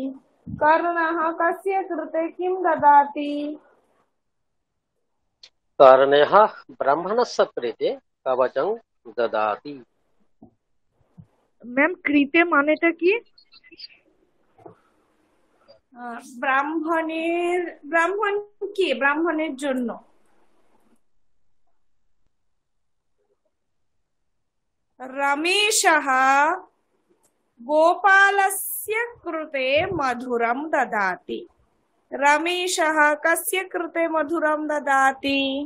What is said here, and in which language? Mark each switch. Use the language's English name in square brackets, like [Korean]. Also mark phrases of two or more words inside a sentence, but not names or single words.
[Sanskrit] कर्णः कस्य कृते किं ददाति? कर्णः ब्राह्मणस्य कृते कवचं ददाति। [Bangla] ম্যাম কৃতে মানেটা কি? ব্রাহ্মণের জন্য। [Sanskrit] रमेशः गोपालस्य कृते मधुरं ददाति। रमेशः कस्य कृते मधुरं ददाति?